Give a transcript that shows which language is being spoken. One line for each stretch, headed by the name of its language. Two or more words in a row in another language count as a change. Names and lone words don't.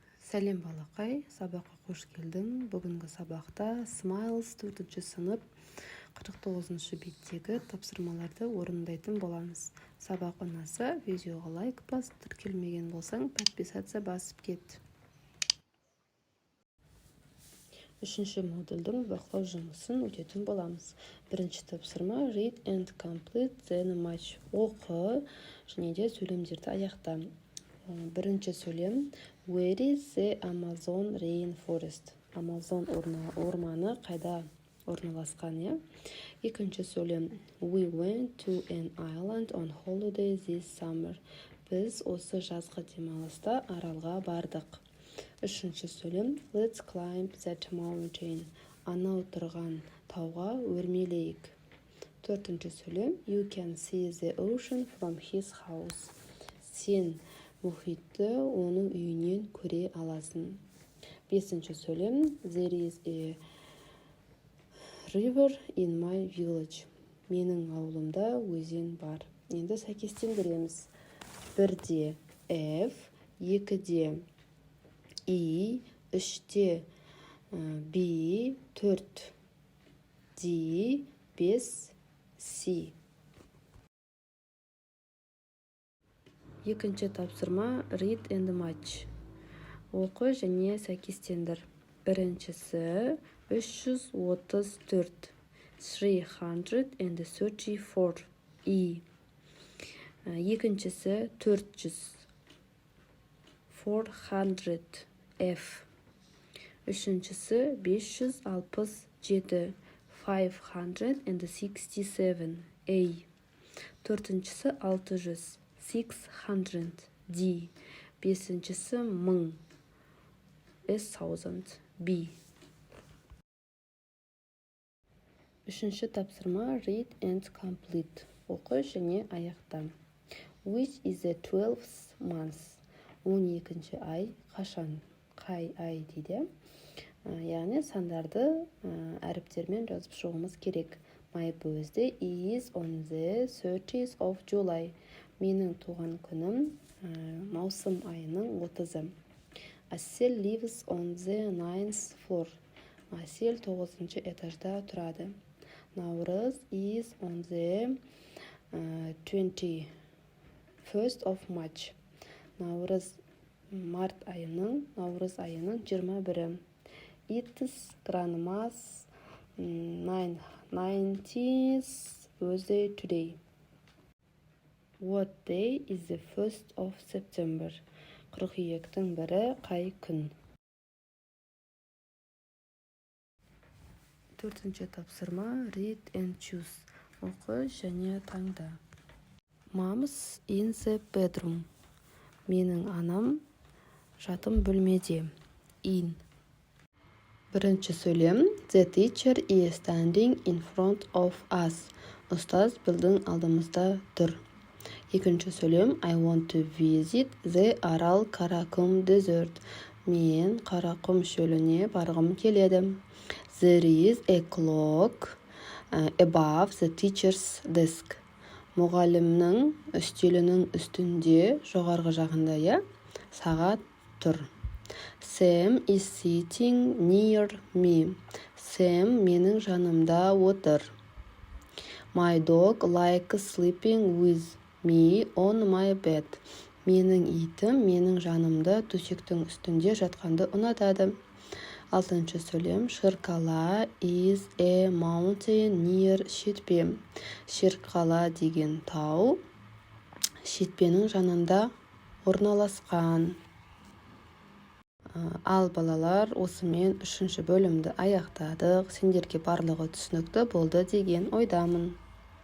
Kazakh: Сәлем балақай, сабаққа қош келдің. Бүгінгі сабақта Smiles 4-ші сынып 49-шы беттегі тапсырмаларды орындайтын боламыз. Сабақ ұнаса, видеоға лайк бас, тіркелмеген болсаң, подписаться басып кет. Үшінші модульдің бақылау жұмысын өтетін боламыз. Бірінші тапсырма
English: read and complete the match.
Kazakh: Оқы және де сөйлемдерді аяқта. Бірінші сөйлем
English: Where is the Amazon rainforest?
Kazakh: Amazon орманы қайда орналасқан? Екінші сөйлем
English: We went to an island on holiday this summer.
Kazakh: Біз осы жазғы демалыста аралға бардық. Үшінші сөйлем
English: Let's climb that mountain.
Kazakh: Анау тұрған тауға өрмелейік. Төртінші сөйлем
English: You can see the ocean from his house.
Kazakh: Сен мұхитты оның үйінен көре аласың. Бесінші сөйлем
English: There is a river in my village.
Kazakh: Менің ауылымда өзен бар. Енді сәйкестендіреміз. Бірде F, екіде I, үште B, төрт D, 5 C. Екінші тапсырма
English: read and match.
Kazakh: Оқы және сәйкестендір. Біріншісі 334 334 I. Екіншісі 400 400 F. Үшіншісі 567 567 A. Төртіншісі 600 600 D. Бесіншісі 1000 1000 B. Үшінші тапсырма
English: read and complete.
Kazakh: Оқы және аяқта.
English: Which is the 12th month?
Kazakh: 12-ші ай қашан? Қай ай дейді. Яғни сандарды әріптермен жазып шығуымыз керек.
English: My birthday is on the 30th of July.
Kazakh: Менің туған күнім маусым айының 30-ы.
English: Асел lives on the 9th floor.
Kazakh: Асел 9-шы этажда тұрады.
English: Наурыз is on the 21st of March.
Kazakh: Наурыз айының 21-і.
English: It's grandma's 90th birthday today. What day is the 1st of September?
Kazakh: Қыркүйектің 1-і қай күн? Төртінші тапсырма
English: read and choose.
Kazakh: Оқы және таңда.
English: Mom's in the bedroom.
Kazakh: Менің анам жатым бөлмеде.
English: In.
Kazakh: Бірінші сөйлем
English: The teacher is standing in front of us.
Kazakh: Ұстаз біздің алдымызда тұр. Екінші сөйлем
English: I want to visit the Арал Каракум desert.
Kazakh: Мен Қарақұм шөліне барғым келеді.
English: There is a clock above the teacher's desk.
Kazakh: Мұғалімнің үстелінің үстінде жоғарғы жағында сағат тұр.
English: Sam is sitting near me.
Kazakh: Sam менің жанымда отыр.
English: My dog likes sleeping with me on my bed.
Kazakh: Менің итім менің жанымда төсектің үстінде жатқанды ұнатады. Алтыншы сөйлем
English: Шерқала is a mountain near шетпе.
Kazakh: Шерқала деген тау шетпенің жанында орналасқан. Ал балалар, осымен үшінші бөлімді аяқтадық. Сендерге барлығы түсінікті болды деген ойдамын.